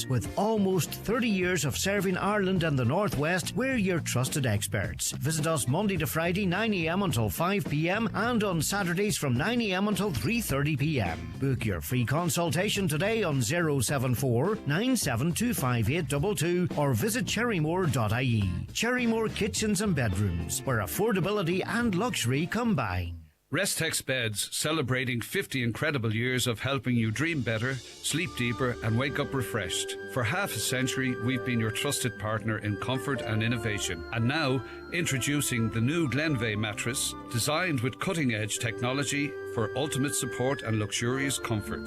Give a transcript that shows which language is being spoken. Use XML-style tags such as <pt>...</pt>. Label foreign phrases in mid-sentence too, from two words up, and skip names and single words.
<en>With almost 30 years of serving Ireland and the Northwest, we're your trusted experts. Visit us Monday to Friday 9 a.m. until 5 p.m. and on Saturdays from 9 a.m. until 3:30 p.m. Book your free consultation today on 074 9725822 or visit cherrymore.ie. Cherrymore Kitchens and Bedrooms, where affordability and luxury combine. Restex Beds, celebrating 50 incredible years of helping you dream better, sleep deeper and wake up refreshed. For half a century, we've been your trusted partner in comfort and innovation. And now, introducing the new Glenveigh mattress, designed with cutting-edge technology for ultimate support and luxurious comfort.</en>